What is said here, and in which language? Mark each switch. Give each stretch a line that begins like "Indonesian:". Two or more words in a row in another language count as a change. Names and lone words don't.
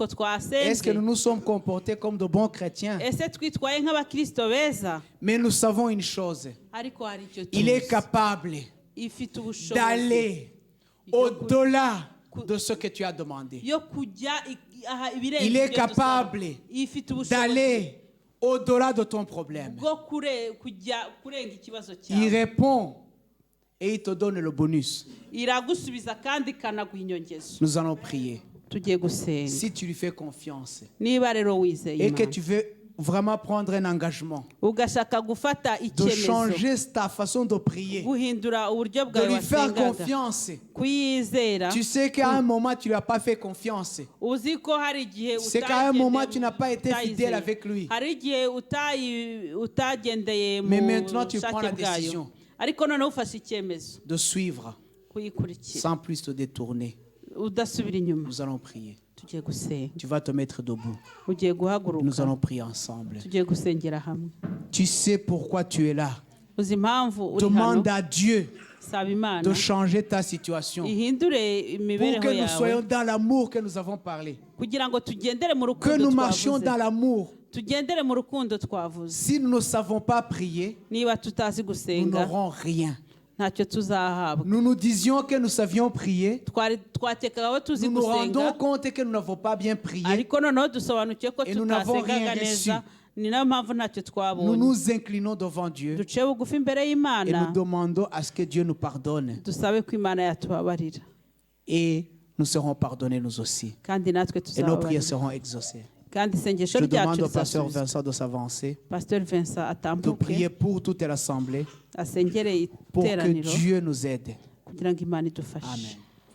French: Est-ce que nous
Kinyarwanda: twasenze?
French: nous sommes comportés comme de bons chrétiens?
Kinyarwanda: Ese twitwaye nk'abakristo beza?
French: Mais nous savons une chose.
Kinyarwanda: Ariko hari icyo
French: Il est
Kinyarwanda: tuzi.
French: capable
Kinyarwanda: Ifite ubushobozi
French: d'aller au-delà de ce que tu as demandé.
Kinyarwanda: yo kujya aha ibirenze
French: Il est
Kinyarwanda: ibyo dusaba.
French: capable
Kinyarwanda: Ifite ubushobozi
French: d'aller au-delà de ton problème.
Kinyarwanda: bwo kujya kurenga ikibazo
French: Il
Kinyarwanda: cyawe.
French: répond et il te donne le bonus.
Kinyarwanda: Iragusubiza kandi ikanaguha inyongezo.
French: Nous allons prier.
Kinyarwanda: Tugiye gusenga.
French: Si tu lui fais confiance
Kinyarwanda: Niba rero wizeye
French: et que
Kinyarwanda: Imana
French: tu veux vraiment prendre un engagement
Kinyarwanda: ugashaka gufata
French: de
Kinyarwanda: icyemezo,
French: changer ta façon de prier,
Kinyarwanda: guhindura uburyo
French: de
Kinyarwanda: bwawe
French: lui faire
Kinyarwanda: wasengaga,
French: confiance.
Kinyarwanda: kuyizera.
French: Tu sais qu'à un moment, tu ne lui as pas fait confiance.
Kinyarwanda: Uzi ko hari igihe
French: C'est qu'à un moment, tu n'as pas été
Kinyarwanda: utayizeye.
French: fidèle avec lui.
Kinyarwanda: Hari igihe utagendeye
French: Mais
Kinyarwanda: mu
French: maintenant, tu prends la
Kinyarwanda: bushake bwayo.
French: décision
Kinyarwanda: Ariko noneho ufashe icyemezo
French: de suivre
Kinyarwanda: kuyikurikira
French: sans plus te détourner.
Kinyarwanda: udasubira inyuma.
French: Nous allons prier.
Kinyarwanda: Tugiye gusenga.
French: Tu vas te mettre debout.
Kinyarwanda: Ugiye
French: Nous
Kinyarwanda: guhaguruka.
French: allons prier ensemble.
Kinyarwanda: Tugiye gusengera hamwe.
French: Tu sais pourquoi tu es là.
Kinyarwanda: Uzi impamvu uri hano.
French: Demande à Dieu
Kinyarwanda: Saba Imana
French: de changer ta situation
Kinyarwanda: ihindure
French: pour
Kinyarwanda: imibereho
French: que nous soyons
Kinyarwanda: yawe
French: dans l'amour que nous avons parlé.
Kinyarwanda: kugira ngo tugendere mu
French: Que
Kinyarwanda: rukundo
French: nous marchions dans
Kinyarwanda: twavuze.
French: l'amour.
Kinyarwanda: Tugendere mu rukundo twavuze.
French: Si nous ne savons pas prier,
Kinyarwanda: Niba tutazi
French: nous
Kinyarwanda: gusenga
French: n'aurons rien.
Kinyarwanda: ntacyo tuzahabwa.
French: Nous nous disions que nous savions prier.
Kinyarwanda: Twatekaga aho tuzi
French: Nous nous rendons
Kinyarwanda: gusenga
French: compte que nous n'avons pas bien prié.
Kinyarwanda: ariko noneho dusobanukiye ko
French: Et nous n'avons
Kinyarwanda: tutasengaga
French: rien
Kinyarwanda: neza
French: reçu.
Kinyarwanda: ni nayo mpamvu ntacyo
French: Nous
Kinyarwanda: twabonye.
French: nous inclinons devant Dieu
Kinyarwanda: Duciye bugufi imbere
French: et
Kinyarwanda: y'Imana
French: nous demandons à ce que Dieu nous pardonne.
Kinyarwanda: dusabe ko Imana yatubabarira
French: Et nous serons pardonnés nous aussi.
Kinyarwanda: kandi natwe
French: Et nos
Kinyarwanda: tuzababarira
French: prières seront exaucées.
Kinyarwanda: kandi isengesho
French: Je
Kinyarwanda: ryacu
French: demande au pasteur
Kinyarwanda: rizasubizwa.
French: Vincent de s'avancer,
Kinyarwanda: Pasteur Vincent
French: de
Kinyarwanda: atambuke
French: prier pour toute l'assemblée,
Kinyarwanda: asengere
French: pour que
Kinyarwanda: iteraniro
French: Dieu nous aide.
Kinyarwanda: kugira ngo Imana idufashe. Amen.